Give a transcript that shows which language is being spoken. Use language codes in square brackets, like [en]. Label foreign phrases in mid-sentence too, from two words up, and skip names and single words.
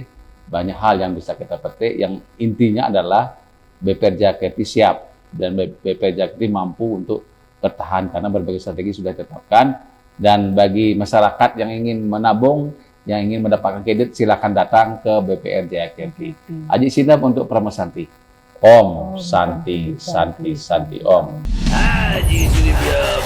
[id] Banyak hal yang bisa kita petik, yang intinya adalah BPR Jakarta siap dan BPR Jakarta mampu untuk bertahan karena berbagai strategi sudah ditetapkan. Dan bagi masyarakat yang ingin menabung, yang ingin mendapatkan kredit, silakan datang ke BPR Jakarta. Aji Sinap untuk Pramosanti. [sa] Om Santi Santi Santi Om. Haji Sulit